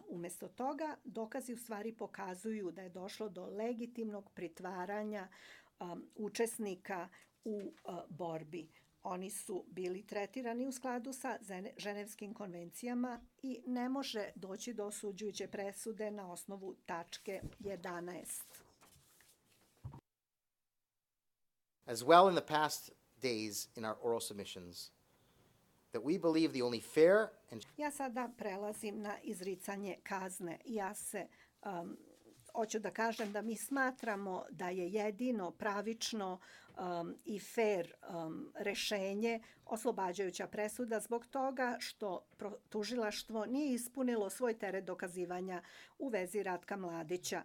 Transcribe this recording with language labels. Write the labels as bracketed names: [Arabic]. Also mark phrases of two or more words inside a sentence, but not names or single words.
[Serbian] Umjesto toga, dokazi u stvari pokazuju da je došlo do legitimnog pritvaranja učesnika u borbi. Oni su bili tretirani u skladu sa ženevskim konvencijama i ne može doći do osuđujuće presude na osnovu tačke 11. [English] As well in the past days in our oral submissions, that we believe the only fair and... [Serbian] Ja sada prelazim na izricanje kazne. Hoću da kažem da mi smatramo da je jedino pravično i fair rešenje oslobađajuća presuda zbog toga što tužilaštvo nije ispunilo svoj teret dokazivanja u vezi Ratka Mladića.